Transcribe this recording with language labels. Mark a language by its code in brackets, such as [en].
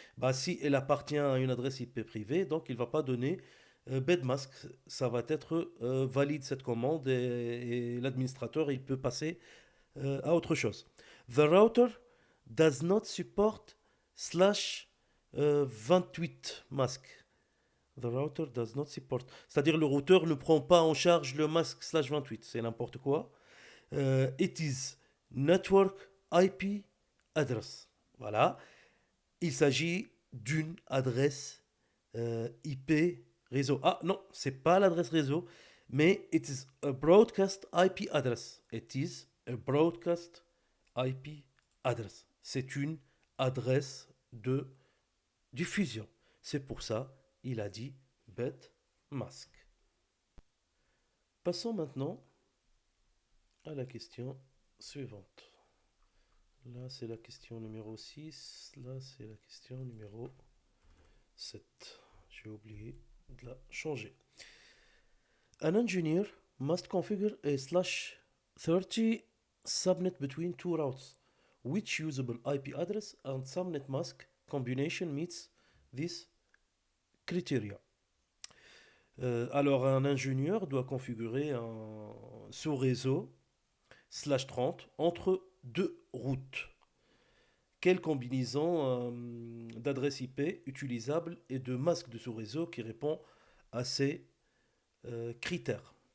[fr] Bah, si elle appartient à une adresse IP privée, donc il ne va pas donner bedmask. Ça va être valide cette commande et l'administrateur il peut passer à autre chose. [en] The router does not support slash 28 mask. The router does not support. [fr] C'est-à-dire le routeur ne prend pas en charge le mask slash 28. C'est n'importe quoi. [en] It is network IP address. [fr] Voilà. Il s'agit d'une adresse IP réseau. Ah non, c'est pas l'adresse réseau, mais [en] it is a broadcast IP address. It is a broadcast IP address. [fr] C'est une adresse de diffusion. C'est pour ça il a dit bête masque. Passons maintenant à la question suivante. Là, c'est la question numéro 6. Là, c'est la question numéro 7. J'ai oublié de la changer. [en] An engineer must configure a slash 30 subnet between two routes. Which usable IP address and subnet mask combination meets this criteria? [fr] Alors, un ingénieur doit configurer un sous-réseau slash 30 entre deux routes. Quelle combinaison d'adresses IP utilisables et de masques de sous-réseau qui répond à ces critères?